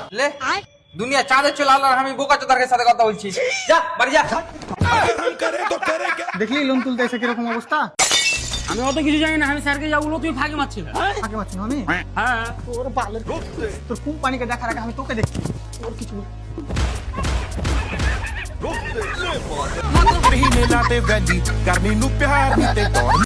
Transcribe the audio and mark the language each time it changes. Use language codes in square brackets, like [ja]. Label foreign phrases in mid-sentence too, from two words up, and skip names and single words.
[bn] লে, দুনিয়া চাঁদে চলে আল্লাহ, আমি বোকাচোদার সাথে কথা বলছি। যা বাড়ি যা। দেখলি লোন তুলতে এসে কিরকম অবস্থা। আমি অত কিছু জানি না, আমি স্যারকে যা বলবো তুমি ফাঁকি মারছিলে। আগে মারছি না আমি। হ্যাঁ তোর বালের, তোর কোম্পানিকে দেখার আগে আমি তোকে দেখছি। তোর কিছু [pa] ਨਹੀਂ ਮੇਲਾ ਤੇ ਵੈਲੀ ਕਰਨੀ ਨੂੰ ਪਿਆਰ ਨਹੀਂ ਤੇ